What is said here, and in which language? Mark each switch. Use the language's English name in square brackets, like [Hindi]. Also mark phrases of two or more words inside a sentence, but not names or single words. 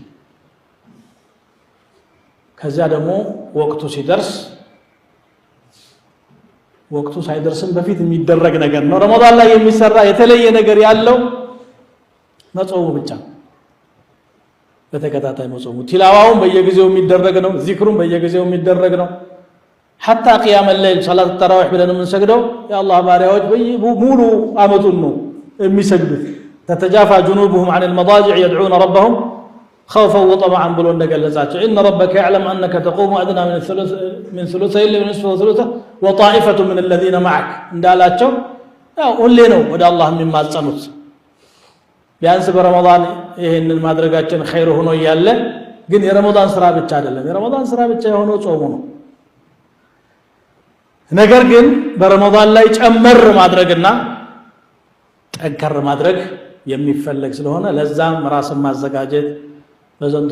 [Amharic] ከዛ ደግሞ ወቅቱ ሲደርስ ወቅቱ ሳይደርስም በፊት የሚደረግ ነገር ነው። ረመዳን ላይ የሚሰራ የተለየ ነገር ያለው መጾሙ ብቻ በተከታታይ መጾሙ ቲላዋውን በየጊዜው የሚደረግ ነው። ዚክሩን በየጊዜው የሚደረግ ነው። [Arabic] حتى قيام الليل صلاه التراويح [Amharic] ብለን የምንሰግደው የአላህ ባሪያዎች ሙሉ አመቱን ነው የሚሰግዱት። [Arabic] تتجافى جنوبهم عن المضاجع يدعون ربهم خوفا وطمعا [Amharic] ብሎ እንደገለጻቸው [Arabic] ان ربك يعلم انك تقوم ادنى من ثلثي الليل ونصفه وثلثه وطائفه من الذين معك [Amharic] እንዳላቸው ያው ሁሌ ነው ወደ አላህ የሚማጸኑት። ቢያንስ በረመዳን ይሄንን ማድረጋችን ኸይር ሆኖ ያለ ግን የረመዳን ስራ ብቻ አይደለም። የረመዳን ስራ ብቻ የሆነው ጾሙ ነው። ነገር ግን በረመዳን ላይ ጨመር ማድረግና ጠንከር ማድረግ የሚፈልግ ስለሆነ ለዛም ራስን ማዘጋጀት በዘንድሮ